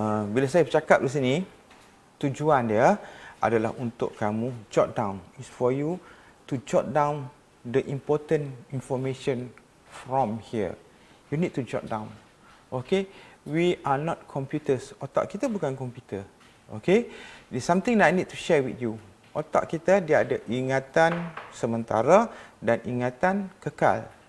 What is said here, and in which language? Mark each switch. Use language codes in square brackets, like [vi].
[ms] Bila saya bercakap di sini, tujuan dia adalah untuk kamu [en] jot down. It's for you to jot down the important information from here. You need to jot down. Okay, we are not computers. [ms] Otak kita bukan komputer. [en] Okay, it's something that I need to share with you. [ms] Otak kita dia ada ingatan sementara dan ingatan kekal.